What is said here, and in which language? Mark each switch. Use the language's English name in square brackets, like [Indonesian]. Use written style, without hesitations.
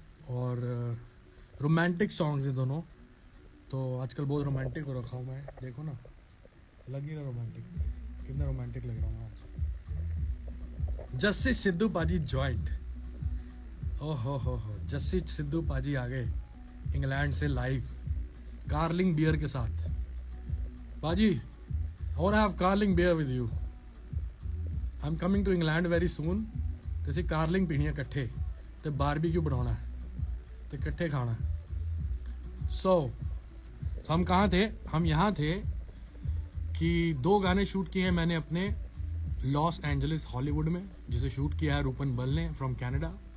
[Hindi] और romantic songs हैं दोनों। तो आजकल बहुत रोमांटिक हो रखा हूँ मैं, देखो ना, लग ही रहा रोमांटिक, कितना रोमांटिक लग रहा हूँ आज। जस्सी सिद्धू पाजी जॉइंट, ओहो जस्सी सिद्धू पाजी आ गए इंग्लैंड से लाइव कार्लिंग बियर के साथ। [English] पाजी, I want to have carling beer with you. I'm coming to England very soon. [Punjabi] ਤੇ ਅਸੀਂ ਕਾਰਲਿੰਗ ਪੀਣੀ ਹੈ ਇਕੱਠੇ, ਤੇ ਬਾਰਬੀਕਿਊ ਬਣਾਉਣਾ ਹੈ ਤੇ [Hindi] इकट्ठे खाना है। सो हम कहाँ थे? हम यहाँ थे कि 2 गाने शूट किए हैं मैंने अपने लॉस एंजलिस हॉलीवुड में, जिसे शूट किया है रूपन बल ने फ्रॉम कनाडा।